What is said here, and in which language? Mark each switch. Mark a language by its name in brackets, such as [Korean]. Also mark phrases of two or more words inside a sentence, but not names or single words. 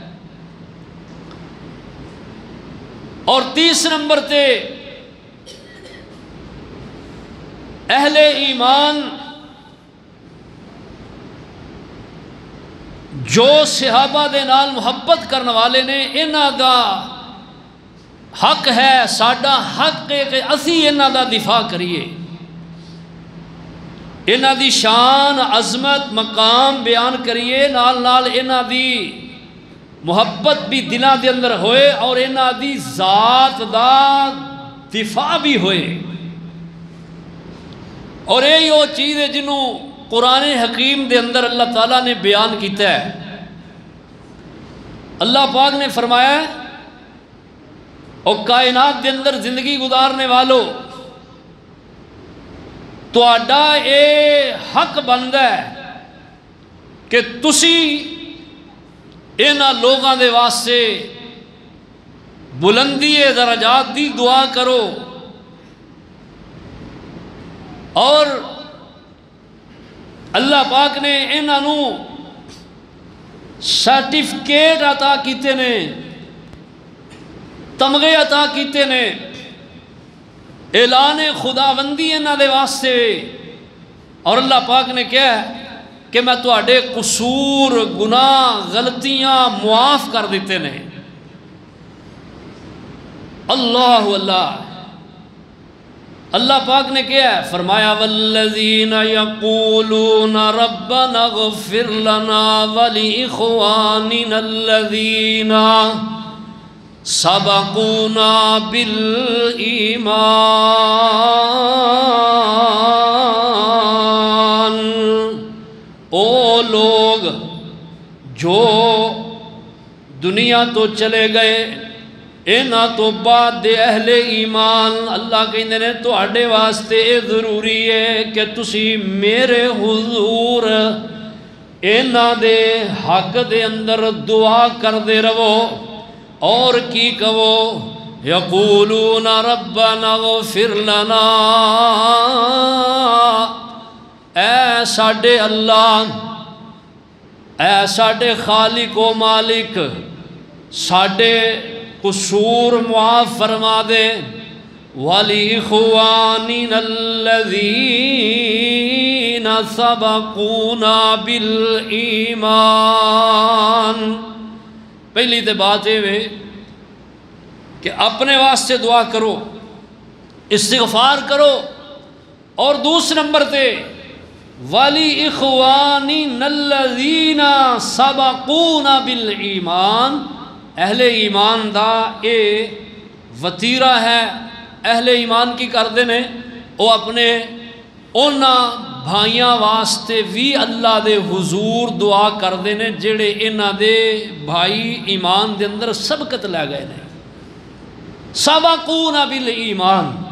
[Punjabi] اور تیسرے نمبر تے اہل ایمان جو صحابہ دے نال محبت کرنے والے نے، انہاں دا حق ہے، ساڈا حق ہے کہ اسی انہاں دا دفاع کریے، انہاں دی شان عظمت مقام بیان کریے، نال نال انہاں دی محبت بھی دلاں دے اندر ہوئے اور انہاں دی ذات دا دفاع بھی ہوئے۔ اور یہی وہ چیز ہے جنہوں قرآن حکیم دے اندر اللہ تعالیٰ نے بیان کیتا ہے اللہ پاک نے فرمایا ہے اور کائنات دے اندر زندگی گزارنے والو تو آڈا اے حق بندا ہے کہ تسی اینا لوگاں دے واسطے بلندی درجات دی دعا کرو اور اللہ پاک نے انہوں سرٹیفکیٹ عطا کیتے نے تمغے عطا کیتے نے اعلان خداوندی انہاں دے واسطے اور اللہ پاک نے کہا کہ میں تواڈے قصور گناہ غلطیاں معاف کر دیتے نے اللہ اللہ اللہ پاک نے کیا ہے فرمایا [Arabic] والذین یقولون ربنا اغفر لنا ولإخواننا الذین سبقونا بالایمان [Punjabi] او لوگ جو دنیا تو چلے گئے اینا تو بعد دے اہل ایمان اللہ کہندے نے تو آڈے واسطے اے ضروری ہے کہ تسی میرے حضور اینا دے حق دے اندر دعا کر دے رہو اور کی کہو [Arabic] یقولون ربنا اغفر لنا [Punjabi] اے ساڈے اللہ اے ساڈے خالق و مالک ساڈے قصور معاف فرما دے [Arabic] وَلِإِخْوَانِنَا الَّذِينَ سَبَقُونَا بِالْإِيمَانِ [Punjabi] پہلی تے بات ہے کہ اپنے واسطے دعا کرو استغفار کرو اور دوسرے نمبر تے [Arabic] وَلِإِخْوَانِنَا الَّذِينَ سَبَقُونَا بِالْإِيمَانِ [Punjabi] اہل ایمان دا اے وطیرہ ہے اہل ایمان کی کردے نے وہ اپنے اونا بھائیاں واسطے بھی اللہ دے حضور دعا کردے نے جڑے انہ دے بھائی ایمان دے اندر سبقت لے گئے نے [Arabic] سبقونا بالایمان